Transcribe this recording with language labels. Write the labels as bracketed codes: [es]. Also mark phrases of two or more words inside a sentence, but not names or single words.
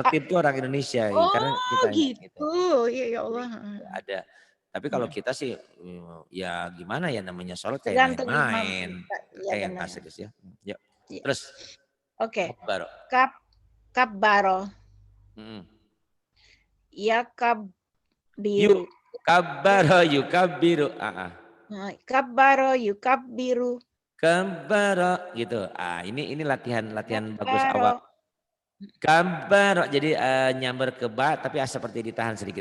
[id] Pak. tertib tuh orang Indonesia ya, karena Oh kitanya gitu. gitu. Iya ya Jadi Allah. gitu, ada. Tapi kalau Hmm. kita sih ya gimana ya namanya sholat kayak Tergantung imam main-main. kita. Iya Kayak benar. nggak serius ya. Yuk. Iya. Terus Oke. [ar] kabar. Kabbaro. Mm. [id] Ya Yuk [ar] kabbiru. kabaro yuk kabiru. كبر يكبر. [id] Kabaro gitu. Ini latihan bagus [ar] Kabbaro. [id] awal. Kabaro jadi nyamber ke ba tapi seperti ditahan sedikit.